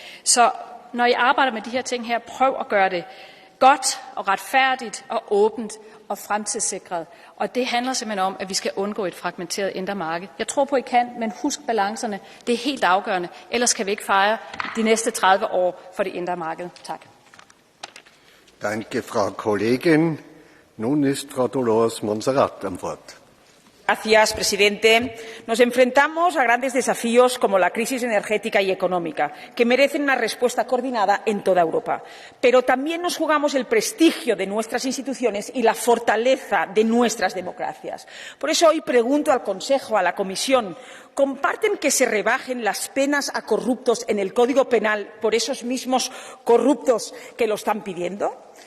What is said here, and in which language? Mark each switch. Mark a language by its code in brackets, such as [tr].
[da] Så når I arbejder med de her ting her, prøv at gøre det godt og retfærdigt og åbent og fremtidssikret. Og det handler simpelthen om, at vi skal undgå et fragmenteret indre marked. Jeg tror på, I kan, men husk balancerne. Det er helt afgørende. Ellers kan vi ikke fejre de næste 30 år for det indre marked. Tak. [de] Danke, Frau Kollegin. Nun ist Frau Dolores Montserrat am Wort. [es] Señor presidente. Nos enfrentamos a grandes desafíos como la crisis energética y económica, que merecen una respuesta coordinada en toda Europa. Pero también nos jugamos el prestigio de nuestras instituciones y la fortaleza de nuestras democracias. Por eso hoy pregunto al Consejo, a la Comisión, ¿comparten que se rebajen las penas a corruptos en el Código Penal por esos mismos corruptos que lo están pidiendo?